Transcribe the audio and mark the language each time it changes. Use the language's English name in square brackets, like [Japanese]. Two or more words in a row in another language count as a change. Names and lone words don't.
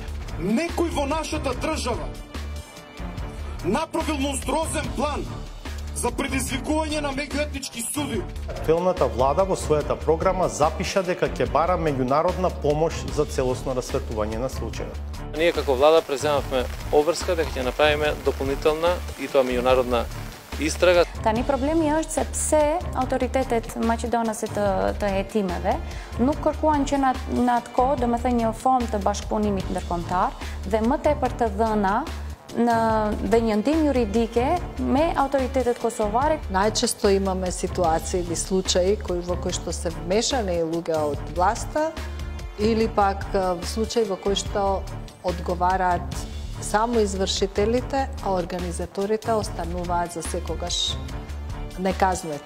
[Macedonian] Некој во нашата држава направил монструозен план за предизвикување на меѓуетнички суди. Актуелната влада во својата програма запиша дека ќе бара меѓународна помош за целосно расветување на случајот. Ние како влада преземавме обврска дека ќе направиме дополнителна и тоа меѓународна истрага. [Albanian] Tani problemi është se pse autoritetet maqedonase të hetimeve nuk kërkuan që në atë kohë, domethënë një formë të bashkëpunimit ndërkombëtar dhe më tepër të dhëna dhe një ndihmë juridike me autoritetet kosovare. [Macedonian] Најчесто имаме ситуации или случаи во кои што се вмешани луѓе од власта или пак случаи во кои што одговараат само извршителите, а организаторите остануваат за секогаш неказнети.